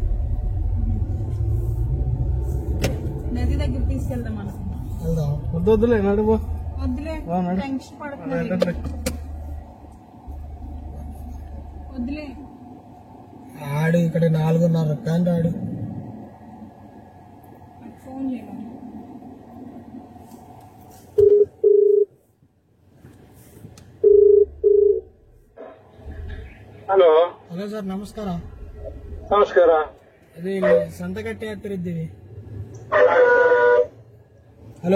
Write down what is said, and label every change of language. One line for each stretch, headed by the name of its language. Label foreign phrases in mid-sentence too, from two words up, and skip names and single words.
Telugu: నది దగ్గర తీసుకెళ్దాం అనుకున్నా. వద్దులే, నడుపో. వద్దులే, టెన్షన్ పడుతుంది. వద్దులే. ఆడు ఇక్కడ 4:30 కానీ రాడు. ఫోన్ చేయాలి.
Kannada: ಹಲೋ ಸರ್, ನಮಸ್ಕಾರ. ಇದು ಸಂತಕಟ್ಟೆ ಹತ್ತಿರ ಇದ್ದೀವಿ. ಹಲೋ,